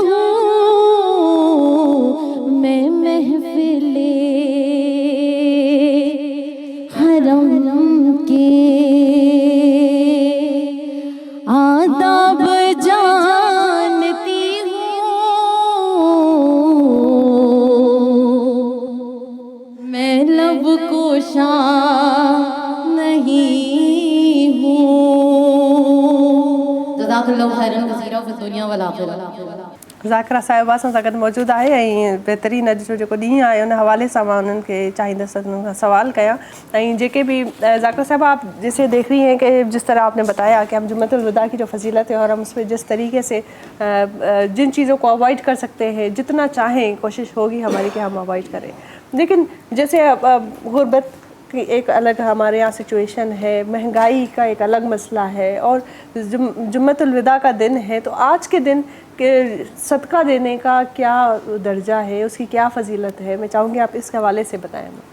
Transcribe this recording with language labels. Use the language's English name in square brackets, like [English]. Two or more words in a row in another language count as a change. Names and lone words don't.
[Urdu] ہوں میں محفل حرم کے آداب جانتی میں لب کوشاں نہیں [Arabic] ہوں جزاک اللہ خیرن کثیرا فی الدنیا والآخرہ [Sindhi] ذاکرہ صاحبہ सां गॾु मौजूदु आहे ऐं बहितरीनु अॼु जो जेको ॾींहुं आहे उन हवाले सां मां उन्हनि खे चाहींदसि उन्हनि खां सवाल कयां ऐं जेके भी ज़ाकिरा [Urdu] صاحب آپ جیسے دیکھ رہی ہیں کہ جس طرح آپ نے بتایا کہ ہم جمعۃ الوداع کی جو فضیلت ہے اور ہم اس پر جس طریقے سے جن چیزوں کو اوائڈ کر سکتے ہیں جتنا چاہیں کوشش ہوگی ہماری کہ ہم اوائڈ کریں لیکن جیسے غربت کی ایک الگ ہمارے یہاں سچویشن ہے مہنگائی کا ایک الگ مسئلہ ہے اور جمعۃ الوداع کا دن ہے تو آج کے دن کہ صدقہ دینے کا کیا درجہ ہے اس کی کیا فضیلت ہے میں چاہوں گی آپ اس حوالے سے بتائیں.